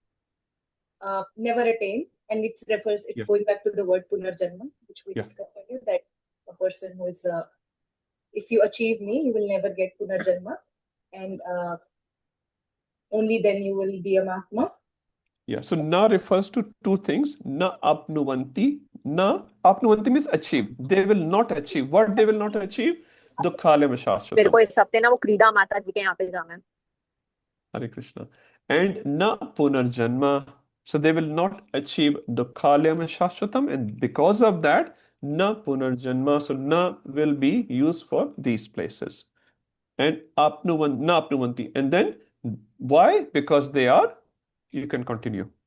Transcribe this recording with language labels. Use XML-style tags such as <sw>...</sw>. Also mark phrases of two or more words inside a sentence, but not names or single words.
<en>never attain, and it's Yeah. going back to the word Punarjanma, which we Yeah. discussed earlier, that a person who is, if you achieve me, you will never get Punarjanma, and only then you will be a Mahatma. Yeah. So na refers to two things.</en> <sa>Na apnuvanti. Na apnuvanti means achieve.</sa> <en>They will not achieve. What they will not achieve?</en> <sa>Dukkhale</sa> <hi>मेरे</hi> <sa>mashashvatam.</sa> <hi>को इस हफ्ते ना वो क्रीडा माता जी के यहाँ पे जाना है</hi> <en>Hare Krishna. And</en> <sa>na punarjanma.</sa> <en>So they will not achieve dukkhalyam and shashvatam, and because of that,</en> <sa>na punarjanma.</sa> <en>So na will be used for these places. And</en> <sa>na apnuvanti.</sa> <en>And then why? Because they are, you can continue.</en>